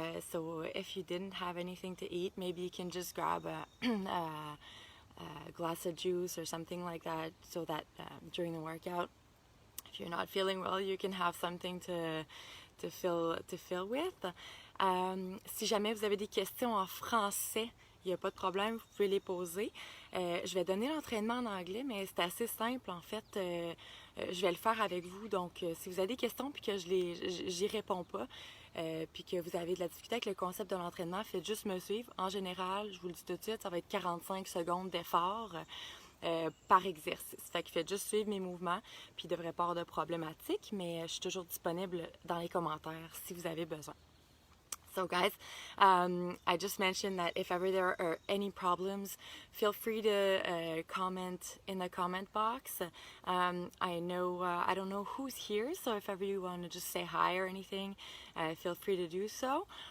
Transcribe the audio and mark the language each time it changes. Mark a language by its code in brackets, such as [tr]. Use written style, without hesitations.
[en] So if you didn't have anything to eat, maybe you can just grab a glass of juice or something like that, so that during the workout, if you're not feeling well, you can have something to fill with. [fr] Si jamais vous avez des questions en français, il n'y a pas de problème, vous pouvez les poser. Je vais donner l'entraînement en anglais, mais c'est assez simple en fait. Je vais le faire avec vous, donc si vous avez des questions puis que j'y réponds pas, puis que vous avez de la difficulté avec le concept de l'entraînement, faites juste me suivre. En général, je vous le dis tout de suite, ça va être 45 secondes d'effort par exercice. Fait que faites juste suivre mes mouvements, puis il ne devrait pas avoir de problématique, mais je suis toujours disponible dans les commentaires si vous avez besoin. [en] So guys, I just mentioned that if ever there are any problems, feel free to comment in the comment box. I know I don't know who's here, so if ever you want to just say hi or anything, feel free to do so.